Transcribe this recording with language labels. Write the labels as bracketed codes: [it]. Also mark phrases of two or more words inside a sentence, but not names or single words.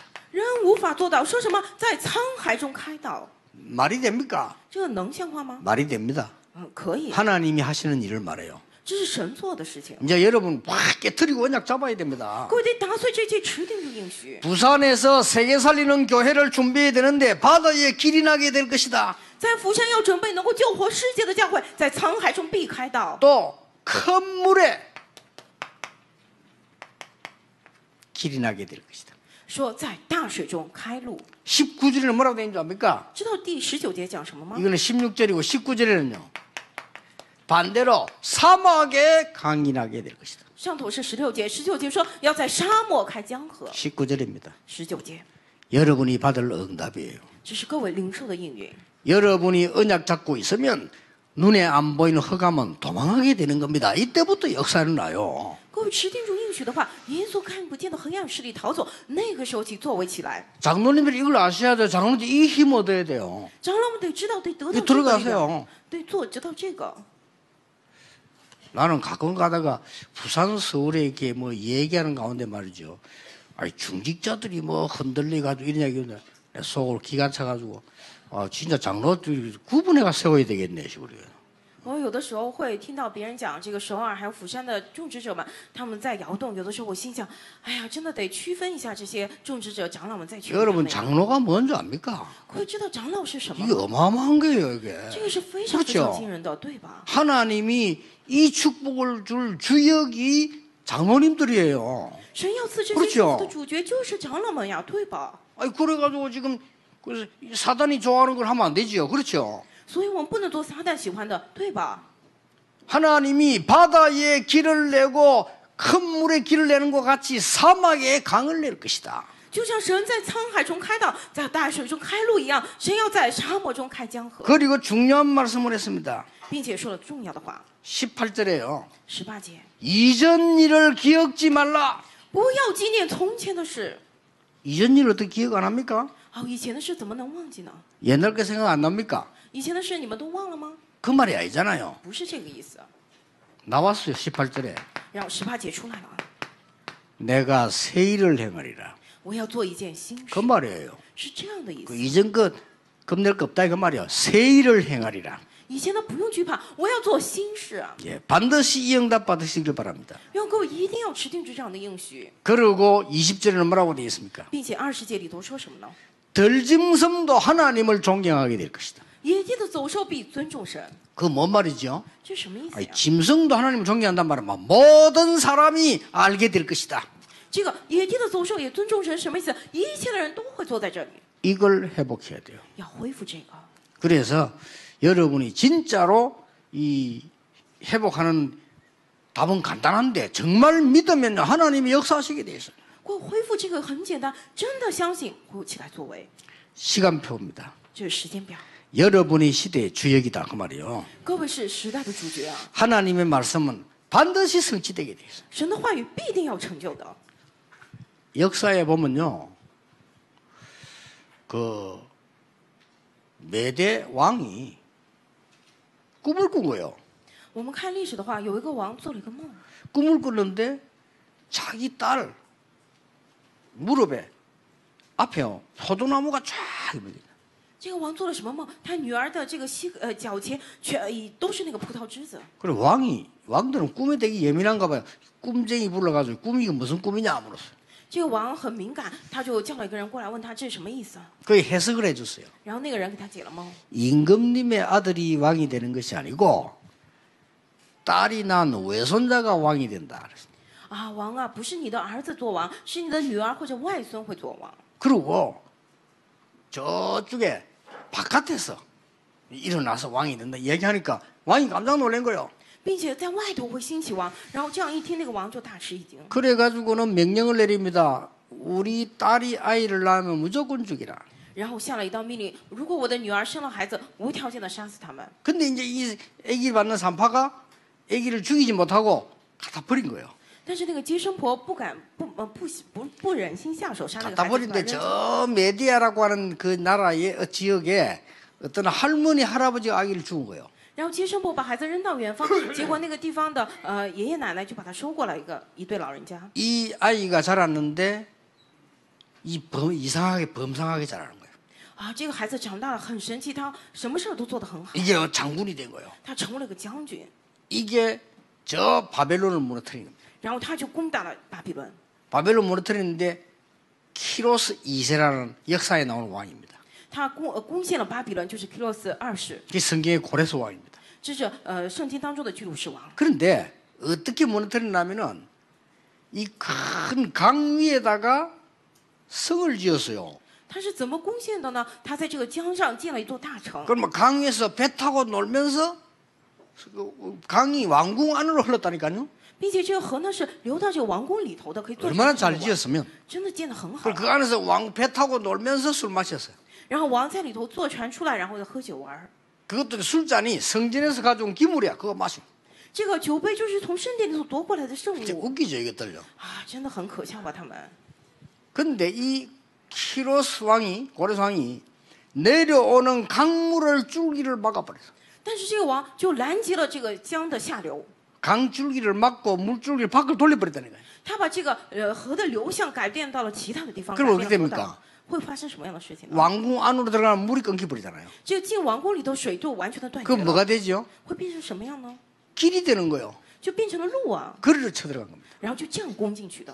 [zh] 人无法做到，说什么在沧海中开道， [ko] 말이 됩니까? [zh] 这个能像话吗？ [ko] 말이 됩니다. [zh] 可以， [ko] 하나님이 하시는 일을 말해요. [zh] 这是神做的事情。 [ko] 이제 여러분 확 깨트리고 언약 잡아야 됩니다. [zh] 各位得打碎这些持定住应许， [ko] 부산에서 세계 살리는 교회를 준비해야 되는데 바다에 길이 나게 될 것이다. [zh] 在釜山要准备能够救活世界的教会，在沧海中必开道。 [ko] 또 큰 물에 길이 나게 될 것이다. [zh] 说在大水中开路。 [ko] 19절에는 뭐라고 되는지 압니까? [zh] 知道第19节讲什么吗？ [ko] 이거는 16절이고 19절에는요. 반대로 사막에 강이 나게 될 것이다. [zh] 上头是16节，19节说要在沙漠开江河。 [ko] 19절입니다. [zh] 19节， [ko] 여러분이 받을 응답이에요. [zh] 这是各位领受的应允。 [ko] 여러분이 언약 잡고 있으면 눈에 안 보이는 흑암은 도망하게 되는 겁니다. 이때부터 역사는 나요. [zh] 各位持定住应许的话，耶稣看不见的黑暗势力逃走，那个时候起作为起来。 [ko] 장로님들이 이걸 아셔야 돼요. 장로님들 이 힘 얻어야 돼요. [zh] 长老们得知道，得得到 [ko] 이 [zh] 这个力量， [ko] 들어가세요. [zh] 对，知道这个。 [ko] 나는 가끔 가다가 부산 서울에 이렇게 뭐 얘기하는 가운데 말이죠. 아니 중직자들이 뭐 흔들려가지고 이런 얘기인데 속으로 기가 차가지고 진짜 장로들이 구분해가 세워야 되겠네 싶어요. [zh] 我有的时候会听到别人讲这个首尔还有釜山的种植者们，他们在摇动。有的时候我心想，哎呀，真的得区分一下这些种植者、长老们在区分他们 [ko] 여러분 [zh] 呀。 [ko] 장로가 뭔지 압니까? [zh] 会知道长老是什么 [ko] 이게 [zh] 吗？ [ko] 어마어마한 거예요, 이게. [zh] 这个是非常非常惊人的，对吧？ [ko] 하나님이 이 축복을 줄 주역이 장로님들이에요. [zh] 神要赐这些 [ko] 그렇죠 [zh] 祝福的主角就是长老们呀，对吧？ [ko] 아니 그래가지고 지금 그래서 사단이 좋아하는 걸 하면 안 되지요, 그렇죠? [zh] 所以我们不能做撒旦喜欢的，对吧？ [ko] 하나님이 바다에 길을 내고 큰 물에 길을 내는 것 같이 사막에 강을 낼 것이다. [zh] 就像神在沧海中开道，在大水中开路一样，神要在沙漠中开江河， [ko] 그리고 중요한 말씀을 했습니다. [zh] 并且说了重要的话。 [ko] 18절에요. [zh] 18节， [ko] 이전 일을 기억지 말라. [zh] 不要纪念从前的事。 [ko] 이전 일 어떻게 기억 안 합니까? [zh] 好，以前的事怎么能忘记呢？ [ko] 옛날 거 생각 안 납니까? [zh] 以前的事你们都忘了吗？ [ko] 그 말이 아니잖아요. [zh] 不是这个意思。 [ko] 나왔어요. 18절에. [zh] 然后18节出来了， [ko] 내가 새 일을 행하리라. [zh] 我要做一件新 [ko] 그 [zh] 事， [ko] 말이에요. [zh] 是这样的意 [ko] 그 [zh] 思。 [ko] 이전 것 겁낼 거 없다 그 말이요. 새 일을 행하리라. [zh] 以前的不用惧怕，我要做新事啊！ [ko] 예, 반드시 이 응답 받으시길 바랍니다. [zh] 愿各位一定要持定住这样的应许， [ko] 그리고 20절에는 뭐라고 되어 있습니까? [zh] 并且20节里头说什么呢？ [ko] 들짐승도 하나님을 존경하게 될 것이다. [zh] 野地的走兽必尊重神， [ko] 그 뭔 말이죠? [zh] 这是什么意思 [ko] 아니, [zh] 呀？ [ko] 짐승도 하나님을 존경한단 말은 뭐 모든 사람이 알게 될 것이다. [zh] 这个野地的走兽也尊重神，什么意思？一切的人都会坐在这里， [ko] 이걸 회복해야 돼요. [zh] 要恢复这个。 [ko] 그래서 여러분이 진짜로 이 회복하는 답은 간단한데 정말 믿으면 하나님이 역사하시게 돼 있어요. [zh] 恢复这个很简单，真的相信会起来作为， [ko] 시간표입니다. [zh] 这是时间表。 [ko] 여러분이 시대의 주역이다 그 말이에요. [zh] 各位是时代的主角啊！ [ko] 하나님의 말씀은 반드시 성취되게 돼 있어요. [zh] 神的话语必定要成就的。 [ko] 역사에 보면요, 그 메대 왕이 꿈을 꾼 거예요. [zh] 我们看历史的话，有一个王做了一个梦， [ko] 꿈을 꿨는데 자기 딸 무릎에 앞에요 포도나무가 쫙 있는 [zh] 这个王做了什么梦？他女儿的这个脚前全都是那个葡萄枝子。 [ko] 그래 왕들은 꿈에 되게 예민한가 봐요. 꿈쟁이 불러가지고 꿈이 이게 무슨 꿈이냐 물었어요. [zh] 这个王很敏感，他就叫了一个人过来问他这是什么意思。 [ko] 그 해석을 해줬어요. [zh] 然后那个人给他解了梦。 [ko] 임금님의 아들이 왕이 되는 것이 아니고 딸이 낳은 외손자가 왕이 된다. 그랬어요. [zh] 啊，王啊，不是你的儿子做王，是你的女儿或者外孙会做王。 [ko] 그리고 저쪽에 바깥에서 일어나서 왕이 된다 얘기하니까 왕이 깜짝 놀란 거예요. [zh] 并且在外头会兴起王，然后这样一听，那个王就大吃一惊， [ko] 그래가지고는 명령을 내립니다. 우리 딸이 아이를 낳으면 무조건 죽이라. [zh] 然后下了一道命令：如果我的女儿生了孩子，无条件的杀死他们。 [ko] 근데 이제 이 아기를 받는 산파가 아기를 죽이지 못하고 갖다 버린 거예요. [zh] 但是那个接生婆不忍心下手杀那个 [ko] 갖다 [zh] 孩子，就把 [ko] 버린데 [zh] 他扔掉 [ko] 저 메디아라고 하는 그 나라의 지역에 어떤 할머니 할아버지가 아기를 죽은 거예요. [zh] 然后接生婆把孩子扔到远方，结果那个地方的爷爷奶奶就把他收过来一对老人家。 [ko] 이 아이가 자랐는데 이상하게 범상하게 자라는 거예요. [zh] 啊，这个孩子长大了很神奇，他什么事儿都做得很好， [ko] 이게 장군이 된 거예요. [zh] 他成为了个将军， [ko] 이게 저 바벨론을 무너뜨리는 거예요. [zh] 然后他就攻打了巴比伦。 [ko] 바벨론 무너뜨리는데 키로스 2세라는 역사에 나오는 왕입니다. [zh] 他攻陷了巴比伦，就是基洛斯20， [ko] 이 성경의 고레스 왕입니다. [zh] 这是圣经当中的居鲁士王。 [ko] 그런데 어떻게 무너뜨리냐면은 이 큰 강 위에다가 성을 지었어요. [zh] 他是怎么攻陷的呢？他在这个江上建了一座大城， [ko] 그럼 강 위에서 배 타고 놀면서 강이 왕궁 안으로 흘렀다니까요. [zh] 并且这个河呢是流到这个王宫里头的，可以做成 [ko] 얼마나 [zh] 这个 [ko] 잘 [zh] 王 [ko] 지었으면. [zh] 真的建得很好 [ko] 그리고 。 그 안에서 왕 배 타고 놀면서 술 마셨어요. [zh] 然后王在里头坐船出来，然后喝酒玩。 [ko] 그것도 술잔이 성전에서 가져온 기물이야. 그거 마시고. [zh] 这个酒杯就是从圣殿里头夺过来的圣 [ko] 진짜 [zh] 物 [ko] 웃기죠 이것들요. [zh] 啊，真的很可笑吧？他们。 [ko] 근데 이 키로스 왕이 고레스 왕이 내려오는 강물을 줄기를 막아버렸어. [zh] 但是这个王就拦截了这个江的下流， [ko] 강 줄기를 막고 물 줄기를 밖으로 돌려버렸다는 거예요. [zh] 他把这个河的流向改变到了其他的地方， [ko] 그럼 [zh] 改 [ko] 어떻게 [zh] 变了河道 [ko] 됩니까? [zh] 会发生什么样的事情呢？ [ko] 왕궁 안으로 들어가면 물이 끊겨버리잖아요. [zh] 这个进王宫里头水就完全的断 [ko] 그 [zh] 绝了， [ko] 뭐가 되죠? [zh] 会变成什么样呢？ [ko] 길이 되는 거예요. [zh] 就变成了路啊， [ko] 거리를 쳐들어간 겁니다. [zh] 然后就这样攻进去的。